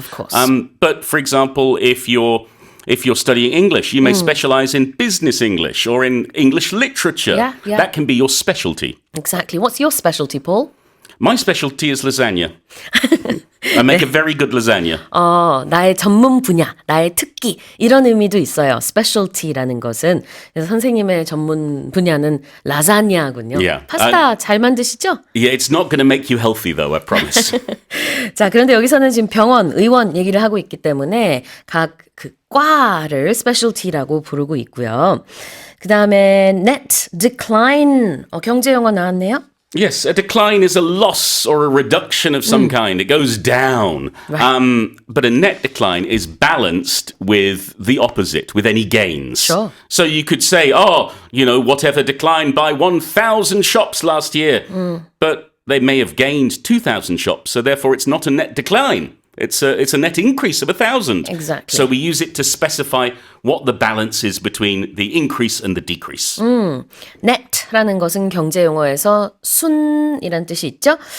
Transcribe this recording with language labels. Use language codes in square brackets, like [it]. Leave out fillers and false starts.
[en] Of course. But for example, if you're studying English, you may specialize in business English or in English literature. Yeah, yeah. That can be your specialty. Exactly. What's your specialty, Paul? My specialty is lasagna. I make a very good lasagna. [ko] 나의 전문 분야, 나의 특기 이런 의미도 있어요. specialty라는 것은 그래서 선생님의 전문 분야는 라자냐군요. [en] Yeah. [ko] 파스타 잘 만드시죠? [en] Yeah, it's not going to make you healthy, though, I promise. [ko] 자, 그런데 여기서는 지금 병원, 의원 얘기를 하고 있기 때문에 각 그 과를 specialty라고 부르고 있고요. 그 다음에 net decline, 경제 용어 나왔네요. [en] Yes, a decline is a loss or a reduction of some kind. It goes down. Right. But a net decline is balanced with the opposite, with any gains. Sure. So you could say, whatever declined by 1,000 shops last year. But they may have gained 2,000 shops, so therefore it's not a net decline. It's a net increase of 1,000. Exactly. So we use it to specify what the balance is between the increase and the decrease. [ko] net라는 것은 경제 용어에서 순이란 뜻이 있죠.